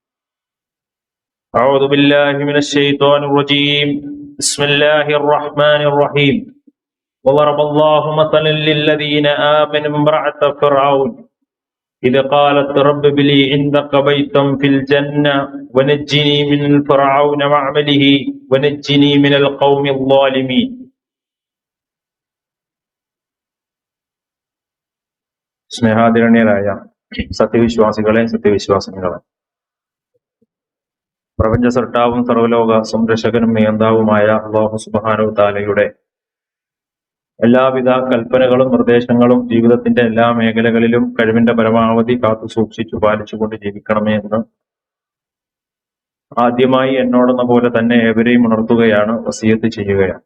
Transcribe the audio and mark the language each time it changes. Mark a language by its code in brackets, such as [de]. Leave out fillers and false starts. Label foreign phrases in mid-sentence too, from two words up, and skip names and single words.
[ar] أعوذ بالله من الشيطان الرجيم بسم الله الرحمن الرحيم وضرب الله مثلا للذين آمنوا امرأة فرعون إذ قالت رب ابن لي عندك بيتا في الجنة ونجني من فرعون وعمله ونجني من القوم الظالمين [ml] സ്നേഹാദരണീയരായ സത്യവിശ്വാസികളെ സത്യവിശ്വാസികളെ, പ്രപഞ്ച സൃഷ്ടാവും സർവലോക സംരക്ഷകനും നിയന്താവുമായ [ar] الله سبحانه تعالى [ml] എല്ലാവിധ കൽപ്പനകളും നിർദ്ദേശങ്ങളും ജീവിതത്തിന്റെ എല്ലാ മേഖലകളിലും കഴിവിന്റെ പരമാവധി കാത്തു സൂക്ഷിച്ചു പാലിച്ചുകൊണ്ട് ജീവിക്കണമേ എന്ന് ആദ്യമായി എന്നോടെന്ന പോലെ തന്നെ ഏവരെയും ഉണർത്തുകയാണ്, വസിയത്ത് ചെയ്യുകയാണ്.